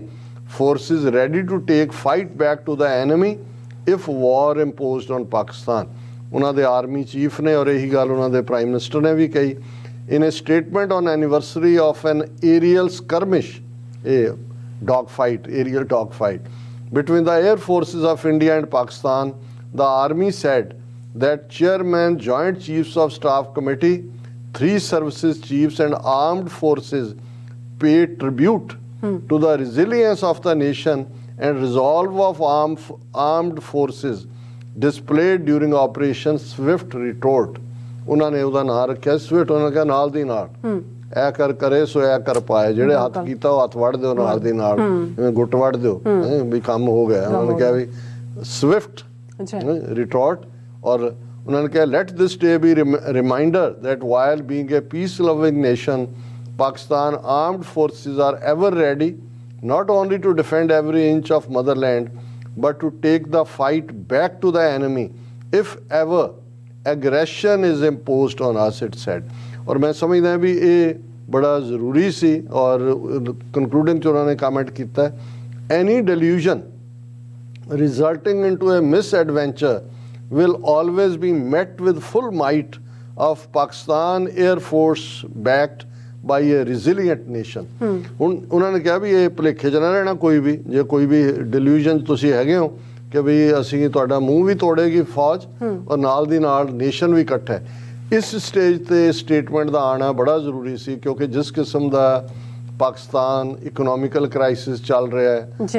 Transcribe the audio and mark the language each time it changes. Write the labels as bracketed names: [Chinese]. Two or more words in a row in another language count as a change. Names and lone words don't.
[English] forces ready to take fight back to the enemy if war imposed on Pakistan. [Punjabi] ਉਹਨਾਂ ਦੇ ਆਰਮੀ ਚੀਫ ਨੇ ਔਰ ਇਹੀ ਗੱਲ ਉਹਨਾਂ ਦੇ ਪ੍ਰਾਈਮ ਮਿਨਿਸਟਰ ਨੇ ਵੀ ਕਹੀ। [English] in a statement on anniversary of an aerial skirmish, ਇਹ dog fight, aerial dog fight between the air forces of India and Pakistan, the army said that chairman, joint chiefs of staff committee, 3 services chiefs and armed forces pay tribute to the resilience of the nation and resolve of armed forces displayed during operation swift retort। [Punjabi] ਉਹਨਾਂ ਨੇ ਉਹਦਾ ਨਾਂ ਰੱਖਿਆ ਸਵਿਫਟ। ਉਹਨਾਂ ਕਿਹਾ ਨਾਲ ਦੀ ਨਾਲ ਇਹ ਕਰ ਕਰੇ ਸੋ ਇਹ ਕਰ ਪਾਏ, ਜਿਹੜੇ ਹੱਥ ਕੀਤਾ ਉਹ ਹੱਥ ਵੱਢ ਦਿਓ ਨਾਲ ਦੀ ਨਾਲ, ਜਿਵੇਂ ਗੁੱਟ ਵੱਢ ਦਿਓ ਵੀ ਕੰਮ ਹੋ ਗਿਆ। ਉਹਨਾਂ ਨੇ ਕਿਹਾ ਵੀ ਸਵਿਫਟ ਰਿਟੋਰਟ। ਔਰ ਉਹਨਾਂ ਨੇ ਕਿਹਾ [English] let this day be reminder that while being a peace loving nation, Pakistan armed forces are ever ready not only to defend every inch of motherland but to take the fight back to the enemy if ever aggression is imposed on us, it said। [Punjabi] ਔਰ ਮੈਂ ਸਮਝਦਾ ਵੀ ਇਹ ਬੜਾ ਜ਼ਰੂਰੀ ਸੀ। ਔਰ ਕਨਕਲੂਡਿੰਗ 'ਚ ਉਹਨਾਂ ਨੇ ਕਮੈਂਟ ਕੀਤਾ [English] any delusion resulting into a misadventure will always be met with full might of Pakistan Air Force backed by a resilient nation। [Punjabi] ਹੁਣ ਉਹਨਾਂ ਨੇ ਕਿਹਾ ਵੀ ਇਹ ਭੁਲੇਖੇ 'ਚ ਨਾ ਰਹਿਣਾ ਕੋਈ ਵੀ, ਜੇ ਕੋਈ ਵੀ ਡਿਲੂਜਨ ਤੁਸੀਂ ਹੈਗੇ ਹੋ ਕਿ ਵੀ ਅਸੀਂ ਤੁਹਾਡਾ ਮੂੰਹ ਵੀ ਤੋੜੇਗੀ ਫੌਜ ਔਰ ਨਾਲ ਦੀ ਨਾਲ ਨੇਸ਼ਨ ਵੀ ਇਕੱਠਾ ਹੈ। ਇਸ ਸਟੇਜ ਤੇ ਸਟੇਟਮੈਂਟ ਦਾ ਆਉਣਾ ਬੜਾ ਜ਼ਰੂਰੀ ਸੀ ਕਿਉਂਕਿ ਜਿਸ ਕਿਸਮ ਦਾ ਪਾਕਿਸਤਾਨ ਇਕਨੋਮਿਕਲ ਕ੍ਰਾਈਸਿਸ ਚੱਲ ਰਿਹਾ ਹੈ।